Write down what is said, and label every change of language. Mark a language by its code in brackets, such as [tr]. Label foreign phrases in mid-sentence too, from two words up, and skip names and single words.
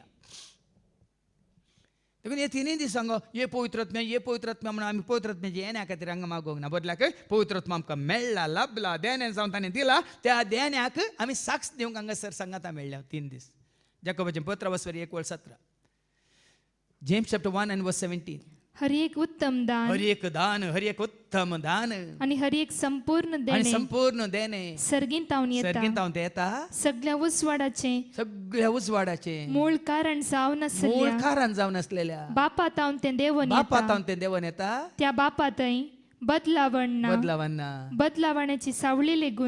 [kok] देखून हे तिनूय दीस सांगो ये पवित्र आत्म्या म्हणून आमी पवित्र आत्म्याची येण्या खातीर हांगा मागोवंक ना बदलाक पवित्र आत्मा आमकां मेळ्ळा लाभला देण्यान जावन ताणें दिला त्या देण्याक आमी साक्ष दिवंक हांगासर सांगाता मेळ्ळ्या 3 दीस. जाकोबाचें पत्र वचवरी 1:17 [en] James chapter 1 and verse 17 [kok] हरी एक उत्तम दान हरी एक उत्तम दान आणि हरी एक संपूर्ण देणे सर्गीन तावन येता सगळ्या उजवाडाचे मूळ कारण जावन असलेल्या बापा तावन ते देवन येता त्या बापातय बदलावण्याची सावळी लेगून